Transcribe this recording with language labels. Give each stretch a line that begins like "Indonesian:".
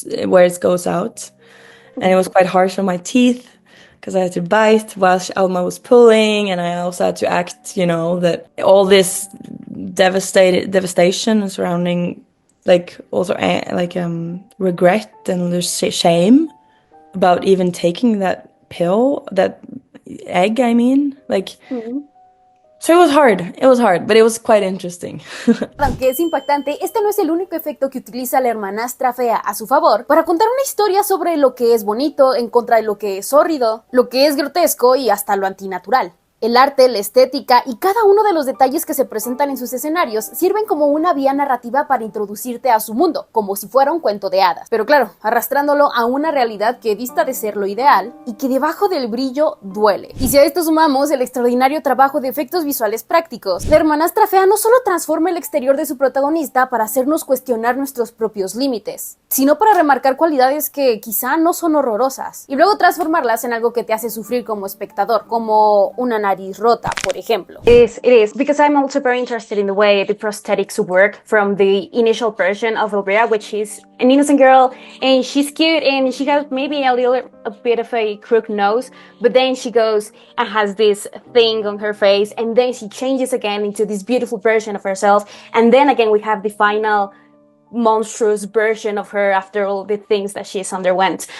English: where it goes out, and it was quite harsh on my teeth, because I had to bite while Alma was pulling, and I also had to act, you know, that all this devastation surrounding, regret and there's shame about even taking that pill, that egg, So it was hard, but it was quite interesting.
Spanish: Aunque es impactante, este no es el único efecto que utiliza La Hermanastra Fea a su favor para contar una historia sobre lo que es bonito en contra de lo que es hórrido, lo que es grotesco y hasta lo antinatural. El arte, la estética y cada uno de los detalles que se presentan en sus escenarios sirven como una vía narrativa para introducirte a su mundo, como si fuera un cuento de hadas. Pero claro, arrastrándolo a una realidad que dista de ser lo ideal y que debajo del brillo duele. Y si a esto sumamos el extraordinario trabajo de efectos visuales prácticos, la hermanastra fea no solo transforma el exterior de su protagonista para hacernos cuestionar nuestros propios límites, sino para remarcar cualidades que quizá no son horrorosas, y luego transformarlas en algo que te hace sufrir como espectador, como una nariz rota, por ejemplo.
English: It is, because I'm also very interested in the way the prosthetics work from the initial version of Elvira, which is an innocent girl, and she's cute, and she has maybe a bit of a crooked nose, but then she goes and has this thing on her face, and then she changes again into this beautiful version of herself, and then again we have the final monstrous version of her after all the things that she's underwent.